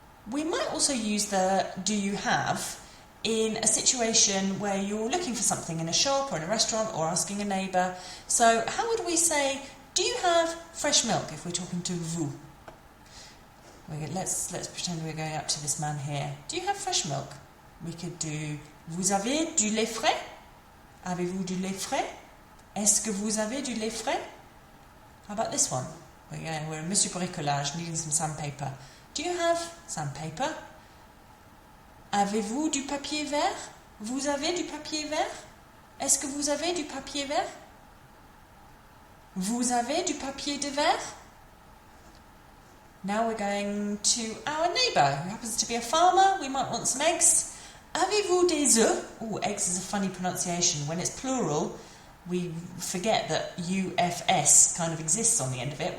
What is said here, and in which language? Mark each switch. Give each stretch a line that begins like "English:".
English: We might also use the do you have in a situation where you're looking for something in a shop or in a restaurant or asking a neighbour. So how would we say, do you have fresh milk if we're talking to vous? Let's pretend we're going up to this man here. Do you have fresh milk?
French: We could do, vous avez du lait frais? Avez-vous du lait frais? Est-ce que vous avez du lait frais?
English: How about this one? We're in Monsieur Bricolage, needing some sandpaper. Do you have sandpaper?
French: Avez-vous du papier vert? Vous avez du papier vert? Est-ce que vous avez du papier vert? Vous avez du papier de verre?
English: Now we're going to our neighbour, who happens to be a farmer. We might want some eggs. Avez-vous des œufs? Oh, eggs is a funny pronunciation. When it's plural, we forget that UFS kind of exists on the end of it.